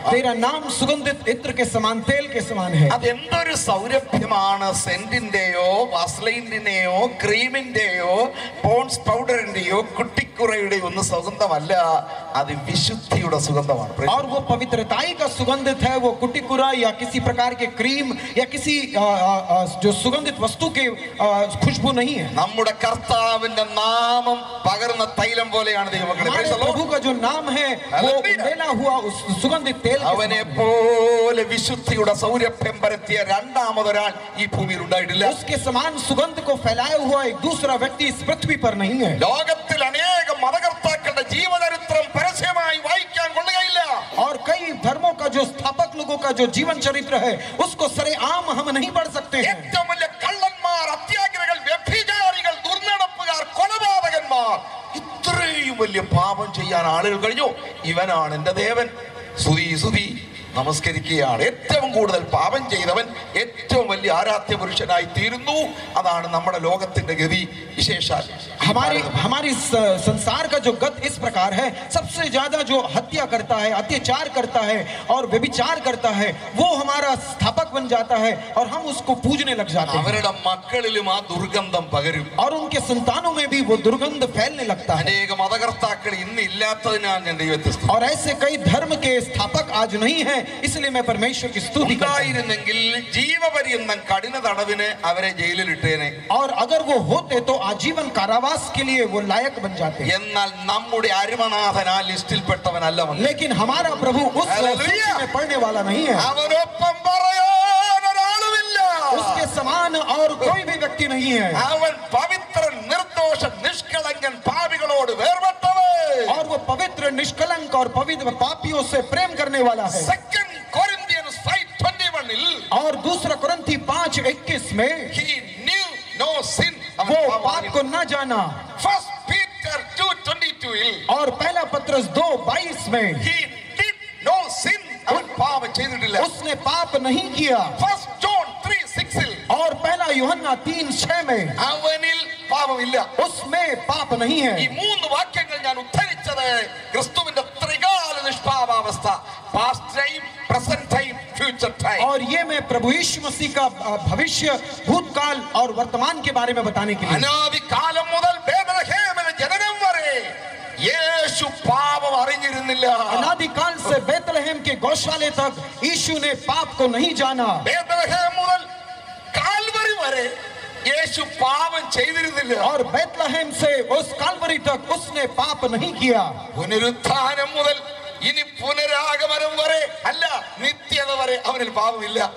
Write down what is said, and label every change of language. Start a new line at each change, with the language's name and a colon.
Hindi: तेरा नाम सुगंधित इत्र के समान, तेल के समान है.
Malayalam: അതെന്തൊരു സൗരഭ്യമാണ്. സെന്റിന്റെയോ വാസ്ലൈന്റെയോ ക്രീമിന്റെയോ പോൺസ് പൗഡറിന്റെയോ കുട്ടിക്കുറയുടെയോ ഒന്നും സുഗന്ധമല്ല, അത് വിശുദ്ധിയുടെ സുഗന്ധമാണ്.
Hindi: और वो पवित्रताई का सुगंधित है. वो कुटिकुरा या किसी प्रकार के क्रीम या किसी जो सुगंधित वस्तु के खुशबू नहीं है.
Malayalam: നമ്മുടെ കർത്താവിന്റെ നാമം പകർന്ന തൈലം പോലെയാണ് ദൈവമക്കളെ.
Hindi: प्रभु का जो नाम है वो उंडेला हुआ उस सुगंधित तेल.
Malayalam: അവനെ പോലെ വിശുദ്ധിയുടെ സൗരഭ്യം പരത്തിയ രണ്ടാമതൊരാൾ ഈ ഭൂമിയിൽ ഉണ്ടായിട്ടില്ല.
Hindi: उसके समान सुगंध को फैलाया हुआ एक दूसरा व्यक्ति इस पृथ्वी पर नहीं है.
Malayalam: ലോകത്തിൽ അനേകം മതകർത്താക്കളുടെ ജീവചരിത്രം പരസ്യമായി വായിക്കാൻ കൊള്ളുകയില്ല.
Hindi: और कई धर्मों का जो स्थापक लोगों का जो जीवन चरित्र है उसको सरेआम हम नहीं पढ़ सकते हैं.
Malayalam: ഏറ്റവും വലിയ കള്ളന്മാർ, അത്യാഗ്രഹികൾ, വ്യഭിചാരികൾ, ദുർനടപ്പുകാർ, കൊലപാതകന്മാർ, ഇത്രയും വലിയ പാപം ചെയ്യാൻ ആളുകൾ കഴിഞ്ഞു. ഇവനാണ് എന്റെ ദേവൻ, സ്തുതി നമസ്കരിക്കുകയാണ്. ഏറ്റവും കൂടുതൽ പാപം ചെയ്തവൻ ഏറ്റവും വലിയ ആരാധ്യ പുരുഷനായി തീരുന്നു. അതാണ് നമ്മുടെ ലോകത്തിന്റെ ഗതി വിശേഷാൽ.
Hindi: हमारी संसार का जो गत इस प्रकार है, सबसे ज्यादा जो हत्या करता है, अत्याचार करता है और व्यभिचार करता है, वो हमारा स्थापक बन जाता है और हम उसको पूजने लग जाते हैं.
Malayalam: അവരുടെ മക്കളിലും ആ ദുർഗന്ധം പകരും.
Hindi: और उनके संतानों में भी वो दुर्गंध फैलने लगता है.
Malayalam: അനേക മതകർത്താക്കൾ ഇന്ന് ഇല്ലാത്തതിനാൽ ഞാൻ ദൈവത്തെ സ്തുതിക്കുന്നു.
Hindi: और ऐसे कई धर्म के स्थापक आज नहीं है, इसलिए मैं परमेश्वर की स्तुति करता हूं.
Malayalam: ഉണ്ടായിരുന്നെങ്കിൽ ജീവപര്യന്തം കഠിന തടവിന് അവരെ ജയിലിൽ ഇട്ടേനെ.
Hindi: और अगर वो होते तो आजीवन कारावास के लिए वो लायक बन जाते.
Malayalam: എന്നാൽ നമ്മുടെ അരുമനാഥൻ ആ ലിസ്റ്റിൽപ്പെട്ടവനല്ല.
Hindi: लेकिन हमारा प्रभु उस सूची में पढ़ने वाला नहीं है.
Malayalam: അവനൊപ്പം പറയാൻ ഒരാളുമില്ല.
Hindi: उसके समान और कोई भी व्यक्ति नहीं है.
Malayalam: അവൻ പവിത്രൻ, നിർദോഷൻ, നിഷ്കളങ്കൻ, പാപികളോട് വേർപെട്ടവൻ.
Hindi: और वो पवित्र, निष्कलंक और पवित्र पापियों से प्रेम करने वाला है.
English: 2 Corinthians 5:21
Hindi: और दूसरा कुरिन्थी 5:21 में
English: he knew no sin.
Hindi: वो पाप को न जाना.
English: 1 Peter 2:22
Hindi: और पहला पत्रस 2:22 में
English: he did no sin.
Malayalam: അവൻ പാപം ചെയ്തിട്ടില്ല.
Hindi: उसने पाप नहीं किया.
English: 1 John 3:6
Hindi: और पहला यूहन्ना 3:6 में
Malayalam: അവനിൽ പാപമില്ല.
Hindi: उसमें पाप नहीं है.
Malayalam: ഈ മൂന്ന് വാക്യങ്ങൾ ഞാൻ ഉദ്ധരിച്ചത് ക്രിസ്തുവിന്റെ ത്രികാല നിഷ്പാപാവസ്ഥ,
English: Past time, present time, future time.
Hindi: और ये मैं प्रभु यीशु मसीह का भविष्य, भूतकाल और वर्तमान के बारे में बताने के लिए.
Malayalam: അനാദികാലം മുതൽ ബേത്ലഹേമിലെ ജനനം വരെ യേശു പാപം അറിഞ്ഞിരുന്നില്ല.
Hindi: अनादिकाल से बेतलहम के गौशाले तक यीशु ने पाप को नहीं जाना.
Malayalam: ബേത്ലഹേം മുതൽ കാൽവരി വരെ യേശു പാപം ചെയ്തിരുന്നില്ല.
Hindi: और बेतलहम से उस कालवरी तक उसने पाप नहीं किया.
Malayalam: പുനരുത്ഥാനം മുതൽ ഇനി പുനരാഗമനം വരെ അല്ല, നിത്യത വരെ അവനിൽ പാപമില്ല.